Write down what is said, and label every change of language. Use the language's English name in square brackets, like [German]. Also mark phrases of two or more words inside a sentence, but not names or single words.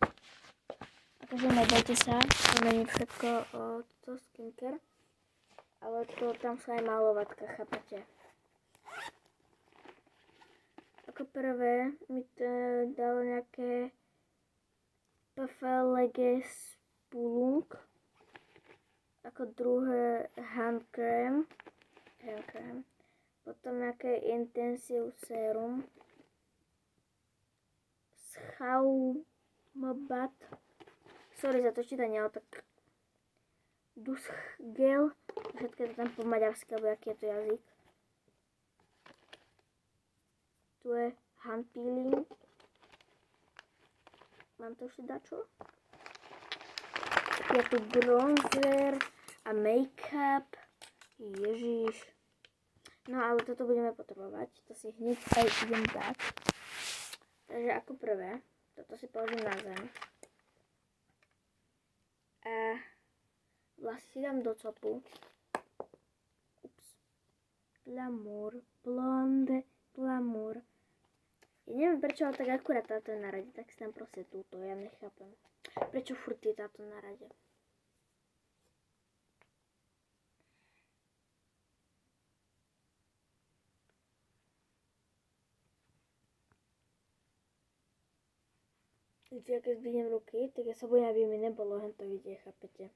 [Slovak] Takže nebojte sa, to není všetko to skincare, ale to tam sú aj malovatka, chápete? Ako prvé mi to dalo nejaké PFLG Spulung, ako druhé [English] hand cream, [Slovak] potom nejaké Intensive Serum, Schaumabat, sorry za to čítanie, ale tak Dusk Gel, všetko je to tam po maďarsky, alebo aký je to jazyk. Tu je [English] hand peeling, [Slovak] mám to ešte dačo? Je tu bronzer a make-up, ježiš. No ale toto budeme potrebovať, to si hneď aj idem dať. Takže ako prvé, toto si položím na zem. A vlasy si dám do copu. Ups. [English] Glamour, blonde, glamour. [Slovak] Ja neviem prečo, ale tak akurát táto je na rade, tak si dám proste túto, ja nechápem. Prečo furt je táto na rade? Viete, keď zdvihnem ruky, tak ja sa bojím, aby mi nebolo hento vidieť, chápete?